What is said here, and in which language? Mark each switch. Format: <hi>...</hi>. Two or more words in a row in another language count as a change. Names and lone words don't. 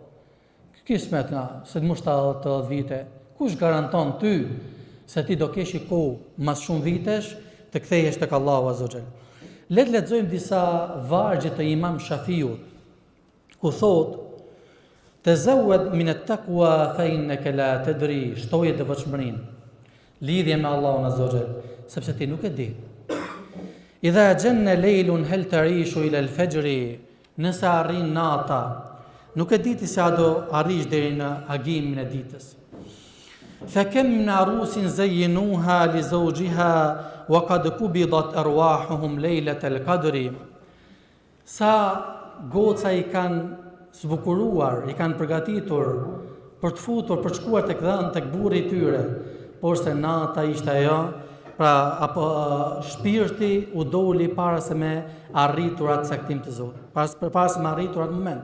<sq>Kismet nga, se të mush 80 vite. Kush garanton ty se ti do kesh kohë mas shumë vitesh të kthehesh tek Allahu</sq> <ar>عز وجل?</ar> <sq>Le të lexojmë disa vargje të Imam Shafiut, ku thot:</sq> <ar>"تزود من التقوى فإنك لا تدري",</ar> <sq>shtoje devotshmërinë, lidhje me Allahun</sq> <ar>عز وجل,</ar> <sq>sepse ti nuk e di.</sq> <ar>"إذا جن ليل هل تعيش إلى الفجر",</ar> <sq>nëse arrin nata, nuk e di ti se a do arrish deri në agimin e ditës.</sq> <ar>"فكم من عروس زينوها لزوجها وقد قبضت أرواحهم ليلة القدر",</ar> <sq>sa goca i kanë zbukuruar, i kanë përgatitur për të futur, për të shkuar tek dhënë tek burri i tyre, por se nata ishte ajo, pra apo shpirti u doli para se me arritur atë saktim të Zotit, para se me arritur atë moment.</sq>